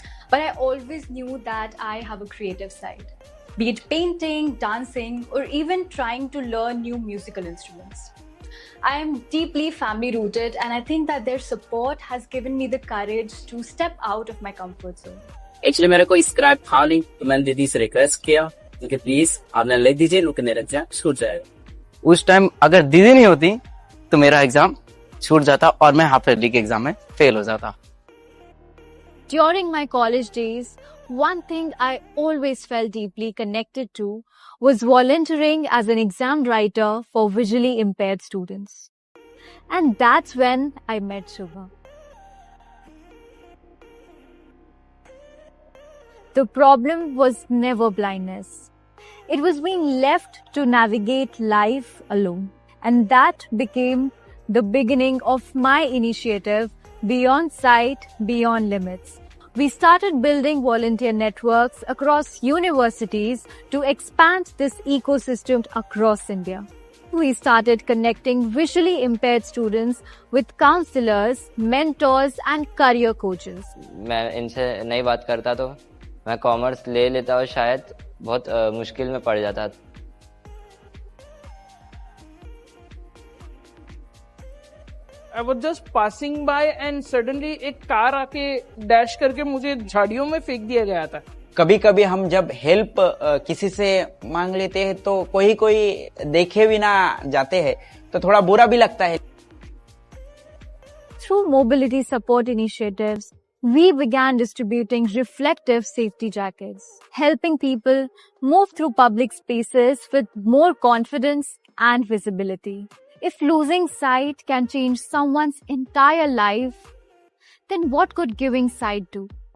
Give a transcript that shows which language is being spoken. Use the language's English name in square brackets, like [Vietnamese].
[English] But I always knew that I have a creative side, be it painting, dancing, or even trying to learn new musical instruments. I am deeply family-rooted and I think that their support has given me the courage to step out of my comfort zone. [Hindi] Actually मेरे को scribe था नहीं तो मैंने दीदी से request किया कि प्लीज आपने ले दीजिए, लोग मेरा एग्जाम छूट जाएगा। उस टाइम अगर दीदी नहीं होती तो मेरा एग्जाम छूट जाता और मैं हाफ ईयरली के एग्जाम में फेल हो जाता। [English] During my college days, one thing I always felt deeply connected to was volunteering as an exam writer for visually impaired students. And that's when I met Shubha. The problem was never blindness. It was being left to navigate life alone. And that became the beginning of my initiative, Beyond Sight, Beyond Limits. We started building volunteer networks across universities to expand this ecosystem across India. We started connecting visually impaired students with counselors, mentors and career coaches. [Hindi] मैं इनसे नई बात करता तो मैं commerce ले लेता और शायद बहुत मुश्किल में पड़ जाता। [English] I was just passing by and suddenly [Hindi] एक कार आके डैश करके मुझे झाड़ियों में फेंक दिया गया था। कभी कभी हम जब हेल्प किसी से मांग लेते हैं तो कोई देखे भी ना जाते हैं तो थोड़ा बुरा भी लगता है। [English] Through mobility support initiatives, we began distributing reflective safety jackets, helping people move through public spaces with more confidence and visibility. If losing sight can change someone's entire life, then what could giving sight do?